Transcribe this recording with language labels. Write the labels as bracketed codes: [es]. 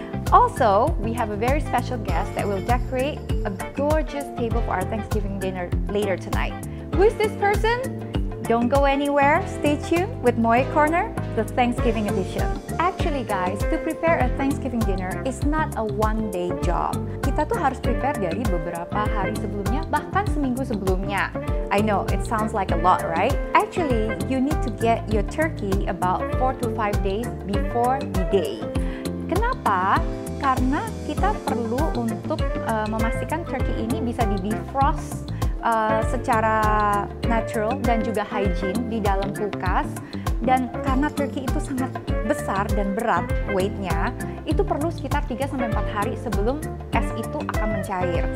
[en] Also, we have a very special guest that will decorate a gorgeous table for our Thanksgiving dinner later tonight. Who is this person? Don't go anywhere, stay tuned with Moye Corner, the Thanksgiving edition. Actually guys, to prepare a Thanksgiving dinner is not a one-day job. [id] Kita tuh harus prepare dari beberapa hari sebelumnya, bahkan seminggu sebelumnya. [en] I know, it sounds like a lot, right? Actually, you need to get your turkey about 4 to 5 days before the day. [id] Kenapa? Karena kita perlu untuk memastikan turkey ini bisa di-defrost secara natural dan juga hygiene di dalam kulkas. Dan karena turkey itu sangat besar dan berat weight-nya, itu perlu sekitar 3-4 hari sebelum es itu akan mencair.